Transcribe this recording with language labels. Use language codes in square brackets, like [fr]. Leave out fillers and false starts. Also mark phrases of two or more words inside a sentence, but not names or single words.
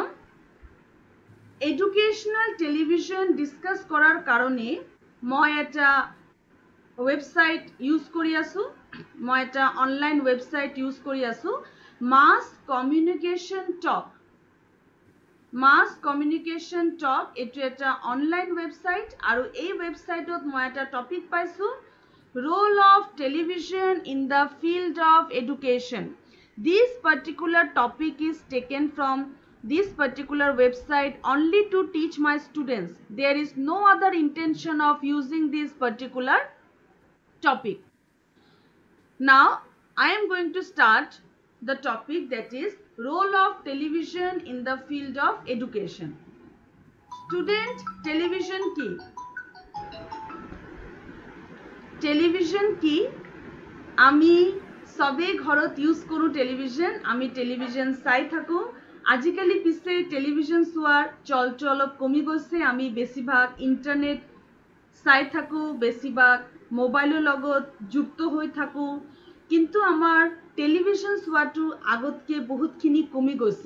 [en] educational television [as] ডিছকাছ কৰাৰ কাৰণে মই এটা ৱেবছাইট ইউজ কৰি আছোঁ, মই এটা [en] online website [as] ইউজ কৰি আছোঁ, মাছ কমিউনিকেশ্যন টক। মাছ কমিউনিকেশ্যন টক এইটো এটা [en] online website, [as] আৰু এই ৱেবছাইটত মই এটা টপিক পাইছোঁ, [en] role of television in the field of education. this particular topic is taken from this particular website only to teach my students. There is no other intention of using this particular topic. Now I am going to start the topic, that is role of television in the field of education. [as] Student, television ki? Television ki? Ami sobe ghorot use koru television, ami television sai thaku। আজিকালি পিছে টেলিভিজন চোৱাৰ চলটো অলপ কমি গৈছে, আমি বেছিভাগ ইণ্টাৰনেট চাই থাকোঁ, বেছিভাগ মোবাইলৰ লগত যুক্ত হৈ থাকোঁ, কিন্তু আমাৰ টেলিভিজন চোৱাটো আগতকৈ বহুতখিনি কমি গৈছে।